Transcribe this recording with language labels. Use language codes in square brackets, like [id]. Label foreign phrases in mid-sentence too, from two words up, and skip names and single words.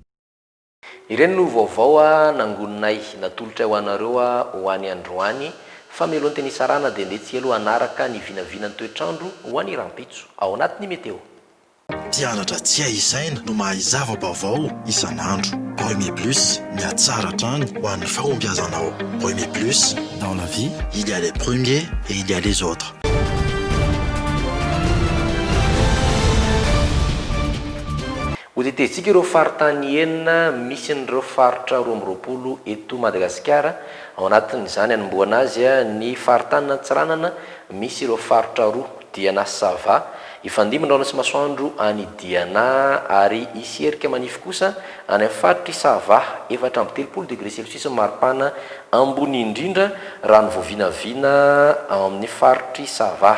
[mg] Ireny no vaovao nangononay natolotra ho anareo ho any androany fa melohan'ny teny Sarana dia ndetsy elo anaraka ny vinavinan'ny toetrandro ho any Rampitso ao anatin'ny meteo. Mpianatra tsy ahisaina no mahay zava-baovao isan'andro. Premier Plus, miatsara trany ho an'ny fahombiazanao. [fr] Premier Plus, dans la vie, il y a les premiers et il y a les autres. [mg] Hotetetsika ireo faritany enina misy n'ireo faritra 20 eto Madagasikara. Ao anatin'izany anomboana azy ny faritany Antsiranana misy ireo faritra 2 Diana Sava ifandimby ny rano sy masoandro any Diana ary iserika manify kosa any faritra Sava 4.3 [fr] degré Celsius [mg] maripana ambony indrindra rano voavinavina amin'ny faritra Sava.